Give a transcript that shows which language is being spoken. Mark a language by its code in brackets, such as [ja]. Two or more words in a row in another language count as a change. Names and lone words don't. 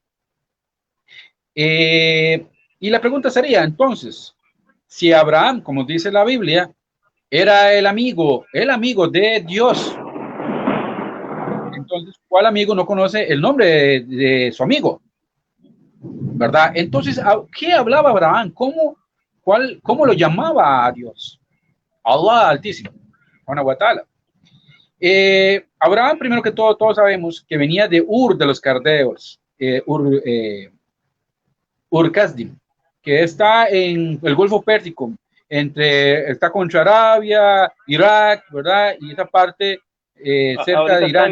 [es] Y la pregunta sería, entonces, si Abraham, como dice la Biblia, era el amigo de Dios, entonces, ¿cuál amigo no conoce el nombre de su amigo? ¿Verdad? Entonces, ¿qué hablaba Abraham? ¿Cómo lo llamaba a Dios? Allah Altísimo, [ar] سبحانه وتعالى. [es] Abraham, primero que todo, todos sabemos que venía de Ur de los Caldeos, Ur Kasdim, que está en el Golfo Pérsico, está contra Arabia, Irak, ¿verdad? Y esa parte cerca de Irán.